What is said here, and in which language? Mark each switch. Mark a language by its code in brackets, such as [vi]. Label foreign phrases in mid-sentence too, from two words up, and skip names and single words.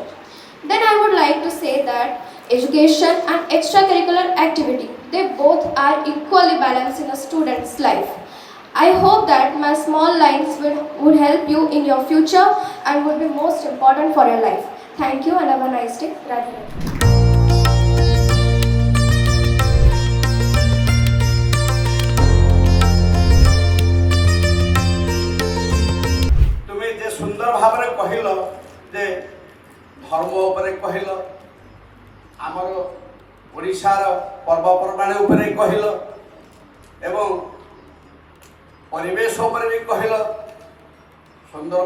[en] Then I would like to say that education and extracurricular activity, they both are equally balanced in a student's life. I hope that my small lines would help you in your future and would be most important for your life. Thank you and have a nice day. [hi] राधे राधे. [or] ସୁନ୍ଦର ଭାବ କହିଲ ଯେ ଧର୍ମ ଉପରେ କହିଲ ଆମର ଓଡ଼ିଶାର ପର୍ବପର୍ବାଣି ଉପରେ କହିଲ ଏବଂ ପରିବେଶ ଉପରେ ବି କହିଲ ସୁନ୍ଦର